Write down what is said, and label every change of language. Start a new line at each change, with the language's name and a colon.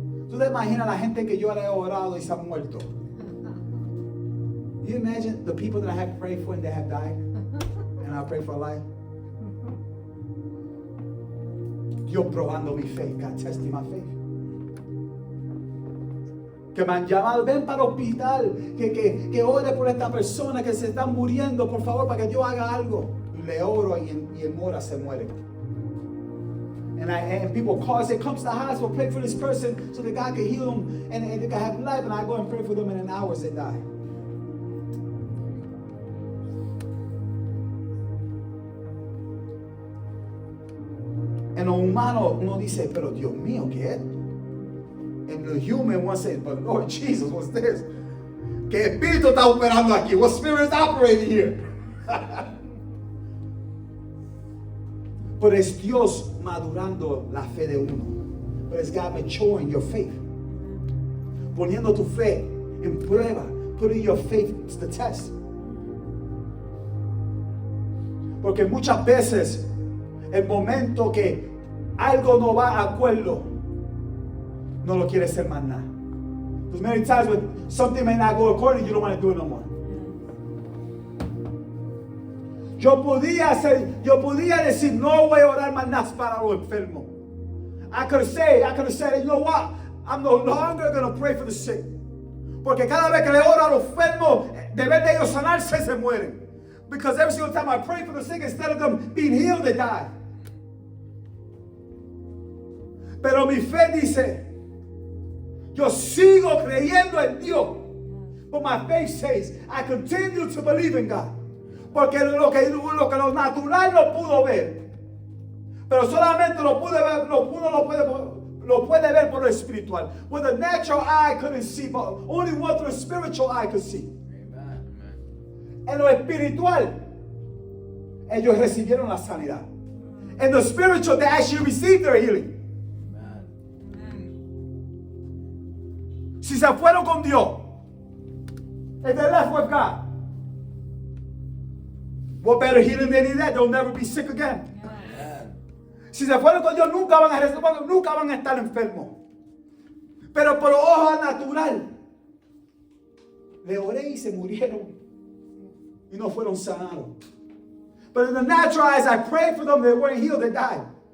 Spanish: ¿Tú te imaginas la gente que yo le he orado y se han muerto?
English: You imagine the people that I have prayed for and they have died? And I pray for life?
Spanish: Dios probando mi fe.
English: God testing my faith.
Spanish: Que me han llamado, ven para el hospital, que ore por esta persona que se está muriendo, por favor, para que Dios haga algo. Y le oro y en hora se muere.
English: And people call and say, come to the hospital, pray for this person so that God can heal them and they can have life. And I go and pray for them, and in hours they die.
Spanish: En lo humano uno dice, pero Dios mío, ¿qué es?
English: And the human one says, but Lord Jesus, what's this?
Spanish: ¿Qué espíritu está operando aquí?
English: What spirit is operating here?
Spanish: Pero es Dios madurando la fe de uno.
English: But it's God maturing your faith.
Spanish: Poniendo tu fe en prueba.
English: Putting your faith to the test.
Spanish: Porque muchas veces el momento que algo no va a acuerdo, no lo quieres hacer más nada.
English: Because many times when something may not go according, you don't want to do it no more.
Spanish: Yo podía decir, no voy a orar más nada para los enfermos.
English: I could have said, you know what? I'm no longer going to pray for the sick.
Spanish: Porque cada vez que le oro a los enfermos, de vez de ellos sanarse, se mueren.
English: Because every single time I pray for the sick, instead of them being healed, they die.
Spanish: Pero mi fe dice, yo sigo creyendo en Dios.
English: But my faith says, I continue to believe in God.
Spanish: Porque lo que lo natural no pudo ver, pero solamente lo puede ver por lo espiritual.
English: What the natural eye couldn't see, but only what the spiritual eye could see. Amen.
Spanish: En lo espiritual, ellos recibieron la sanidad.
English: In the spiritual, they actually received their healing.
Spanish: Si se fueron con Dios,
English: if they left with God, what better healing than that? They'll never be sick again. Amen.
Spanish: Si se fueron con Dios, nunca van a estar enfermos. Pero por ojo natural, le oré y se murieron y no fueron sanados.
English: But in the natural eyes, I prayed for them, they weren't healed, they died.